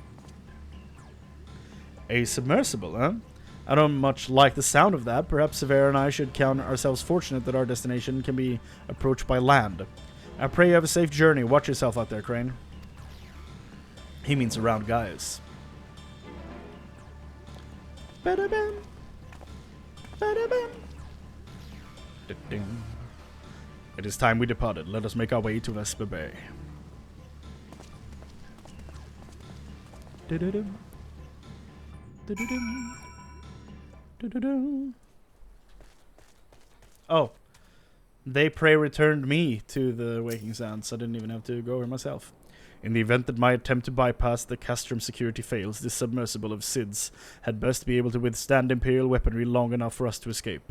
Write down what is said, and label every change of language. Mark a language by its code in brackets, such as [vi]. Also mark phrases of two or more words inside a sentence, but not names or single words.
[en] A submersible, huh? I don't much like the sound of that. Perhaps Severa and I should count ourselves fortunate that our destination can be approached by land. I pray you have a safe journey. Watch yourself out there, Chrane. He means around Gaius. Ba-da-bam. Ba-da-bam. Da-ding. It is time we departed. Let us make our way to Vesper Bay. Du-du-dum. Du-du-dum. Du-du-dum. Oh. They pray returned me to the Waking Sands. I didn't even have to go here myself. In the event that my attempt to bypass the castrum security fails, this submersible of SIDS had best be able to withstand Imperial weaponry long enough for us to escape.